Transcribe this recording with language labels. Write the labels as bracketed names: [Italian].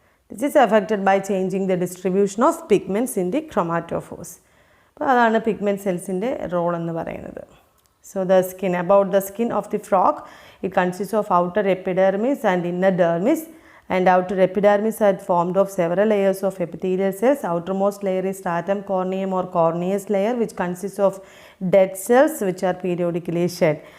[English] This is affected by changing the distribution of pigments in the chromatophores. [Malayalam] അപ്പോൾ അതാണ് pigment cellsൻ്റെ role എന്ന് പറയുന്നത്. [English] So the skin, about the skin of the frog, it consists of outer epidermis and inner dermis. And outer epidermis are formed of several layers of epithelial cells. Outermost layer is stratum corneum or corneous layer which consists of dead cells which are periodically shed.